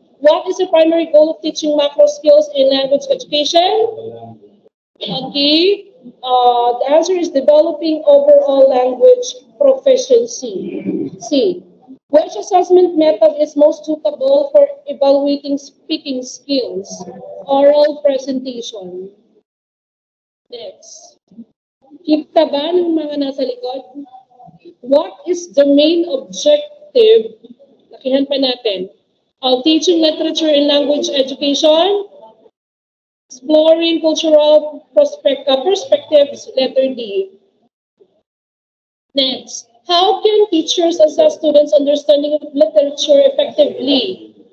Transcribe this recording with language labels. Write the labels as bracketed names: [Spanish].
[English] What is the primary goal of teaching macro skills in language education? Okay. The answer is developing overall language proficiency. C. Which assessment method is most suitable for evaluating speaking skills? Oral presentation. Next. [Filipino] Kita ba ng mga nasa likod? [English] What is the main objective, [Filipino] lakihan pa natin, [English] of teaching literature in language education? Exploring cultural perspectives, letter D. Next, how can teachers assess students' understanding of literature effectively?